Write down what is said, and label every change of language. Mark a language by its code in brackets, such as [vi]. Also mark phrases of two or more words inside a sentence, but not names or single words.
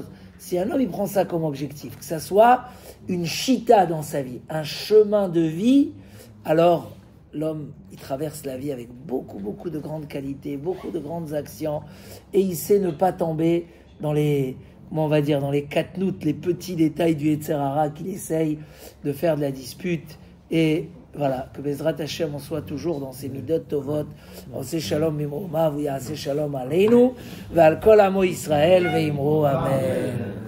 [fr] Si un homme, il prend ça comme objectif, que ça soit une chita dans sa vie, un chemin de vie, alors l'homme, il traverse la vie avec beaucoup, beaucoup de grandes qualités, beaucoup de grandes actions, et il sait ne pas tomber dans les, comment on va dire, dans les katnout, les petits détails du [he] יצר הרע [fr] qu'il essaye de faire de la dispute. Et voilà, que [he] בעזרת השם, [fr] on soit toujours dans ces [he] מידות טובות, עושה שלום במרומיו, הוא יעשה שלום עלינו, ועל כל עמו ישראל ואמרו, אמן.